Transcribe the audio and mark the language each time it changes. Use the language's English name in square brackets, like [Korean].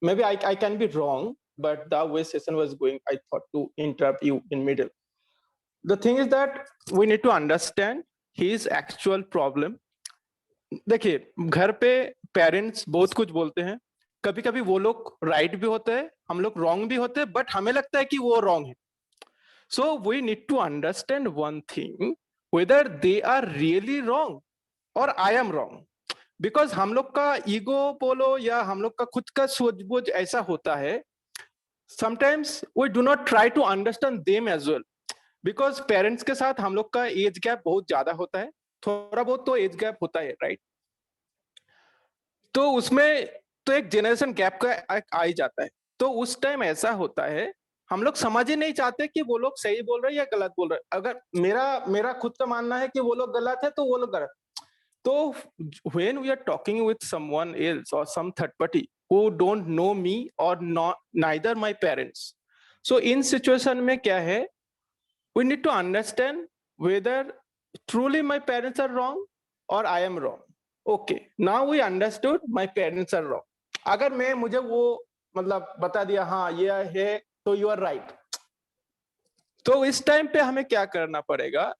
[English] Maybe I can be wrong, but the way session was going I thought to interrupt you in middle. The thing is that we need to understand his actual problem. [Hindi] देखिए, घर पे parents बहुत कुछ बोलते हैं, कभी कभी वो लोग राइट भी होते हैं, हम लोग रॉन्ग भी होते हैं, बट हमें लगता है कि वो रॉन्ग है। [English] So we need to understand one thing, whether they are really wrong or I am wrong. [Hindi] Because हम लोग का ईगो बोलो या हम लोग का खुद का सूझबूझ ऐसा होता है, [English] sometimes we do not try to understand them as well. [Hindi] Because parents के साथ हम लोग का एज गैप बहुत ज्यादा होता है, थोड़ा बहुत तो एज गैप होता है, राइट? तो उसमें तो एक जनरेशन गैप का आ ही जाता है। तो उस टाइम ऐसा होता है, हम लोग समझ ही नहीं चाहते कि वो लोग सही बोल रहे हैं या गलत बोल रहे हैं। अगर मेरा खुद का मानना है कि वो लोग गलत है तो वो लोग गलत। [English] तो when we are talking with someone else or some third party who don't know me or not neither my parents, so in situation [Hindi] में क्या है, [English] we need to understand whether truly my parents are wrong or I am wrong. Okay, now we understood my parents are wrong. [Hindi] अगर मैं मुझे वो मतलब बता दिया हाँ ये है तो [English] you are right, [Hindi] तो इस टाइम पे हमें क्या करना पड़ेगा?